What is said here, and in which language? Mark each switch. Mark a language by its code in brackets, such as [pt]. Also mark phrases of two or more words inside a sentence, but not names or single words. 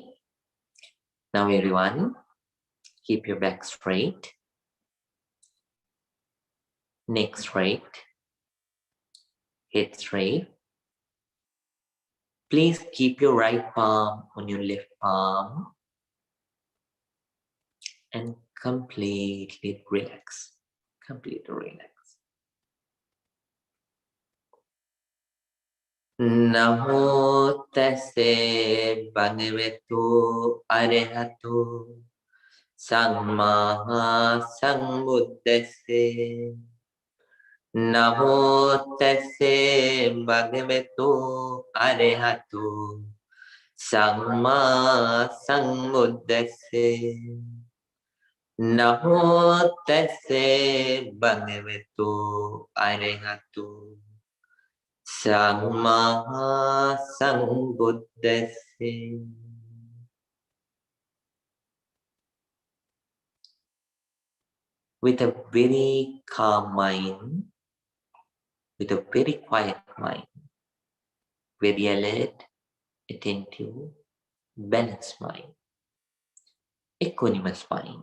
[en] Now everyone, keep your back straight, neck straight, head straight. Please keep your right palm on your left palm and completely relax. Completely relax. [pi] Namo tassa bhagavato arahato samma sambuddhassa. Namo tassa bhagavato arahato samma sambuddhassa. Namo tassa bhagavato arahato samma sambuddhassa. [en] With a very calm mind, with a very quiet mind, very alert, attentive, balanced mind, equanimous mind.